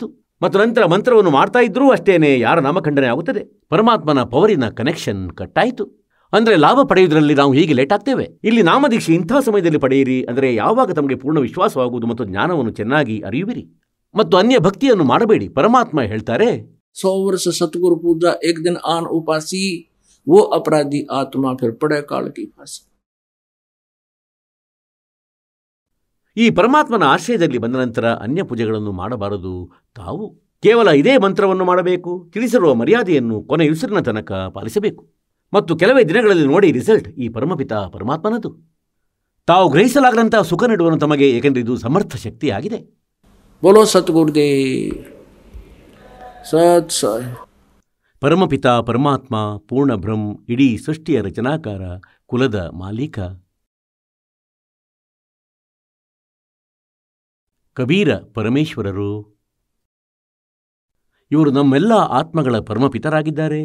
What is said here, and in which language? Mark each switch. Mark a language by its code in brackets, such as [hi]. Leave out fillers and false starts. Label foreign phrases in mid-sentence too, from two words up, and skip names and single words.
[kn] ಮತ್ತು ನಂತರ ಮಂತ್ರವನ್ನು ಮಾಡ್ತಾ ಇದ್ರೂ ಅಷ್ಟೇನೆ ಯಾರ ನಾಮಖಂಡನೆ ಆಗುತ್ತದೆ. ಪರಮಾತ್ಮನ ಪವರಿನ ಕನೆಕ್ಷನ್ ಕಟ್ಟಾಯಿತು. ಅಂದರೆ ಲಾಭ ಪಡೆಯುವುದರಲ್ಲಿ ನಾವು ಹೀಗೆ ಲೇಟ್ ಆಗ್ತೇವೆ. ಇಲ್ಲಿ ನಾಮದೀಕ್ಷೆ ಇಂಥ ಸಮಯದಲ್ಲಿ ಪಡೆಯಿರಿ, ಅಂದರೆ ಯಾವಾಗ ತಮಗೆ ಪೂರ್ಣ ವಿಶ್ವಾಸವಾಗುವುದು ಮತ್ತು ಜ್ಞಾನವನ್ನು ಚೆನ್ನಾಗಿ ಅರಿಯುವಿರಿ. ಮತ್ತು ಅನ್ಯ ಭಕ್ತಿಯನ್ನು ಮಾಡಬೇಡಿ. ಪರಮಾತ್ಮ ಹೇಳ್ತಾರೆ, [hi] 100 वर्ष सतगुरु पूजा, एक दिन आन उपासी, वो अपराधी आत्मा फिर पड़े काल की फांसी. [kn] ಈ ಪರಮಾತ್ಮನ ಆಶ್ರಯದಲ್ಲಿ ಬಂದ ನಂತರ ಅನ್ಯ ಪೂಜೆಗಳನ್ನು ಮಾಡಬಾರದು. ತಾವು ಕೇವಲ ಇದೇ ಮಂತ್ರವನ್ನು ಮಾಡಬೇಕು. ತಿಳಿಸಿರುವ ಮರ್ಯಾದೆಯನ್ನು ಕೊನೆ ಉಸಿರಿನ ತನಕ ಪಾಲಿಸಬೇಕು. ಮತ್ತು ಕೆಲವೇ ದಿನಗಳಲ್ಲಿ ನೋಡಿ ರಿಸಲ್ಟ್ ಈ ಪರಮಪಿತ ಪರಮಾತ್ಮನದು. ತಾವು ಗ್ರಹಿಸಲಾಗದಂತಹ ಸುಖ ನೀಡುವನು ತಮಗೆ, ಏಕೆಂದರೆ ಇದು ಸಮರ್ಥ ಶಕ್ತಿಯಾಗಿದೆ. [hi] बोलो सतगुरुदेव सत साई. [kn] ಪರಮಪಿತ ಪರಮಾತ್ಮ ಪೂರ್ಣ ಬ್ರಹ್ಮ, ಇಡೀ ಸೃಷ್ಟಿಯ ರಚನಾಕಾರ, ಕುಲದ ಮಾಲೀಕ. ಕಬೀರ ಪರಮೇಶ್ವರರು ಇವರು ನಮ್ಮೆಲ್ಲ ಆತ್ಮಗಳ ಪರಮಪಿತರಾಗಿದ್ದಾರೆ.